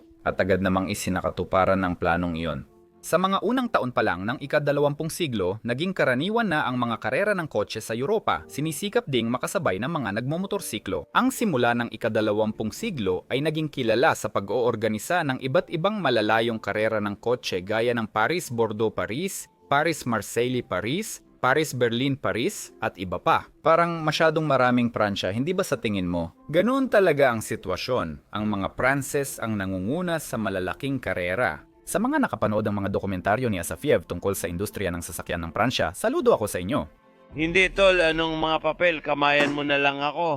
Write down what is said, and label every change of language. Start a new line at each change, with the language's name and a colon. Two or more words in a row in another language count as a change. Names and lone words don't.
Filipino: At agad namang isinakatuparan ng planong iyon. Sa mga unang taon pa lang ng ika-20 siglo, naging karaniwan na ang mga karera ng kotse sa Europa, sinisikap ding makasabay ng mga nagmomotorsiklo. Ang simula ng ika-20 siglo ay naging kilala sa pag-oorganisa ng iba't ibang malalayong karera ng kotse gaya ng Paris-Bordeaux-Paris, Paris-Marseille-Paris, Paris-Berlin-Paris at iba pa. Parang masyadong maraming Pransya, hindi ba sa tingin mo? Ganoon talaga ang sitwasyon. Ang mga Pranses ang nangunguna sa malalaking karera. Sa mga nakapanood ng mga dokumentaryo ni Asafiev tungkol sa industriya ng sasakyan ng Pransya, saludo ako sa inyo. Hindi tol, anong mga papel, kamayan mo na lang ako.